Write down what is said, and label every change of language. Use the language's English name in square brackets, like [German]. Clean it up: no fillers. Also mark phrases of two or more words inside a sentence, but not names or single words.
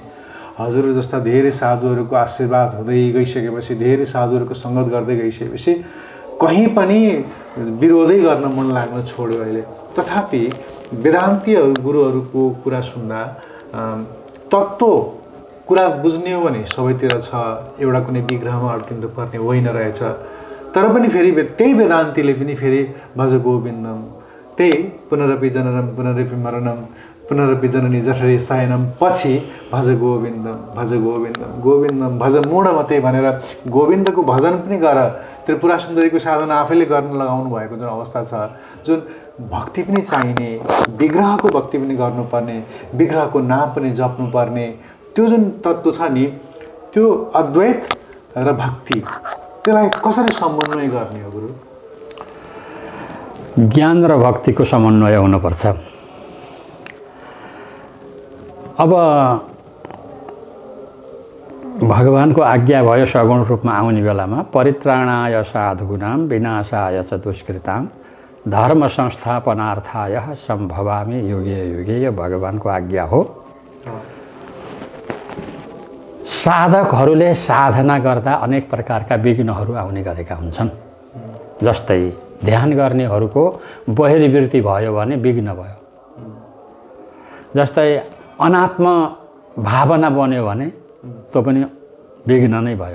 [Nepali] हजुर जस्ता धेरै साधुहरूको आशीर्वाद हुँदै गइसकेपछि, धेरै साधुहरूको सङ्गत गर्दै गइसकेपछि कहीँ पनि विरोधै गर्न मन लाग्न छोड्यो अहिले। तथापि वेदान्तीय गुरुहरूको कुरा सुन्दा तत्त्व कुरा बुझ्ने हो भने सबैतिर छ, एउटा कुनै विग्रहमा अड्किनु पर्ने होइन रहेछ। तर पनि फेरि त्यही वेदान्तीले पनि फेरि [Sanskrit] भज गोविन्दम, [Nepali] त्यही [Sanskrit] पुनरपि जननम पुनरपि मरणम पुनरपि जननी जठरे शयनम [Nepali] पछि [Sanskrit] भज गोविन्दम भज गोविन्दम गोविन्दम भज मूढमते [Nepali] भनेर गोविन्दको भजन पनि गर। त्रिपुरा सुन्दरीको साधना आफैले गर्न लगाउनु भएको जुन अवस्था छ, जुन भक्ति पनि चाहिने, विग्रहको भक्ति पनि गर्नुपर्ने, विग्रहको नाम पनि जप्नुपर्ने, त्यो जुन तत्त्व छ नि, त्यो अद्वैत र भक्ति, त्यसलाई कसरी समन्वय गर्ने हो गुरु? ज्ञान र भक्तिको समन्वय हुनुपर्छ। अब भगवानको आज्ञा भयो सगुण रूपमा आउने बेलामा [Sanskrit] परित्राणाय साधुनां विनाशाय च दुष्कृतां धर्म संस्थापनार्थाय सम्भवामि युगे युगे, [Nepali] यो भगवानको आज्ञा हो। साधकहरूले साधना गर्दा अनेक प्रकारका विघ्नहरू आउने गरेका हुन्छन्। जस्तै ध्यान गर्नेहरूको बहिर्वृत्ति भयो भने विघ्न भयो, जस्तै अनात्म भावना बन्यो भने त्यो पनि विघ्न नै भयो।